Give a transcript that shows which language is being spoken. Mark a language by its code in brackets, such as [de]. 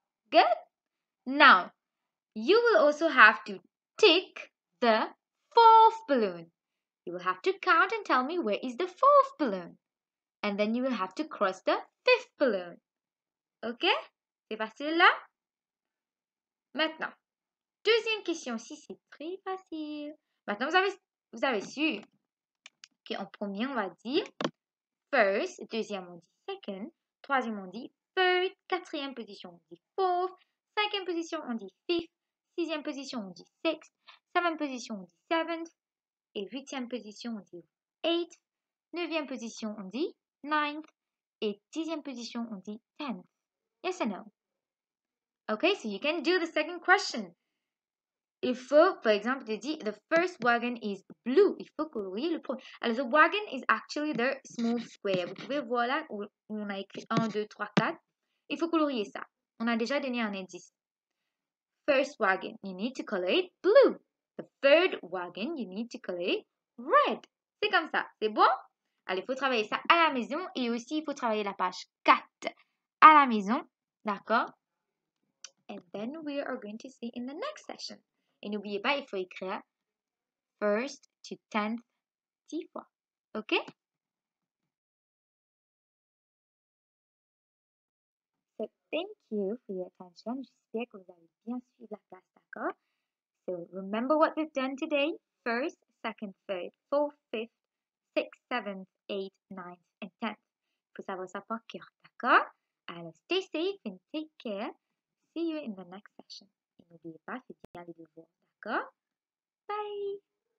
[en] Good? Now, you will also have to tick the fourth balloon. You will have to count and tell me where is the fourth balloon. And then you will have to cross the fifth balloon. [fr] Ok? C'est facile là? Maintenant, deuxième question. Si c'est très facile. Maintenant, vous avez su qu'en premier, on va dire first. Deuxième, on dit second. Troisième, on dit third. Quatrième position, on dit fourth. Cinquième position, on dit fifth. Sixième position, on dit sixth. Septième position, on dit seventh. Et huitième position, on dit eighth. Neuvième position, on dit ninth. Et dixième position, on dit 10th. [en] Yes or no? Okay, so you can do the second question. [fr] Il faut, par exemple, te dire, [en] the first wagon is blue. [fr] Il faut colorier le premier. [en] Alors, the wagon is actually the small square. [fr] Vous pouvez voir là où on a écrit 1, 2, 3, 4. Il faut colorier ça. On a déjà donné un indice. [en] First wagon, you need to color it blue. The third wagon, you need to color it red. [fr] C'est comme ça. C'est bon? Alors, il faut travailler ça à la maison et aussi, il faut travailler la page 4 à la maison. D'accord? [en] And then we are going to see in the next session. [fr] Et n'oubliez pas, il faut écrire [en] first to 10th [fr] 10 fois. [en] OK? So, thank you for your attention. [fr] J'espère que vous avez bien suivi la classe, d'accord? [en] So, remember what we've done today. First, second, third, fourth, fifth, sixth, seventh, eighth, ninth, and 10th. [fr] Il faut savoir ça par cœur, d'accord? [en] Alors, stay safe and take care. See you in the next session. [fr] Et n'oubliez pas, c'est bien les devoirs, d'accord? Bye!